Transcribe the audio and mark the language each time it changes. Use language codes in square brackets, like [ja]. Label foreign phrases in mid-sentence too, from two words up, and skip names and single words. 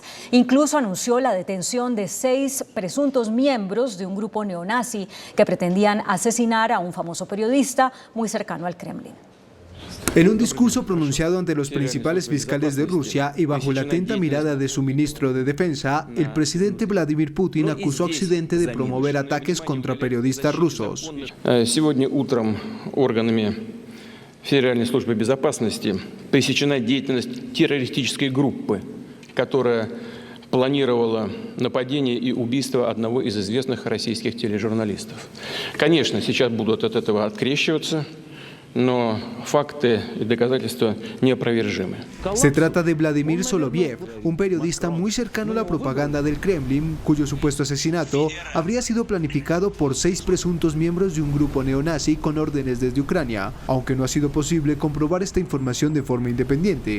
[es] Incluso anunció la detención de 6 presuntos miembros de un grupo neonazi que pretendían asesinar a un famoso periodista muy cercano al Kremlin. En un discurso pronunciado ante los principales fiscales de Rusia y bajo la atenta mirada de su ministro de Defensa, el presidente Vladimir Putin acusó a Occidente de promover ataques contra periodistas rusos. [ru] Сегодня утром органами Федеральной службы безопасности пресечена деятельность террористической группы, которая планировала нападение и убийство одного из известных российских тележурналистов. Конечно, сейчас будут от этого открещиваться. No, factos y documentos неопровержимы. [es] Se trata de Vladimir Soloviev, un periodista muy cercano a la propaganda del Kremlin, cuyo supuesto asesinato habría sido planificado por 6 presuntos miembros de un grupo neonazi con órdenes desde Ucrania, aunque no ha sido posible comprobar esta información de forma independiente.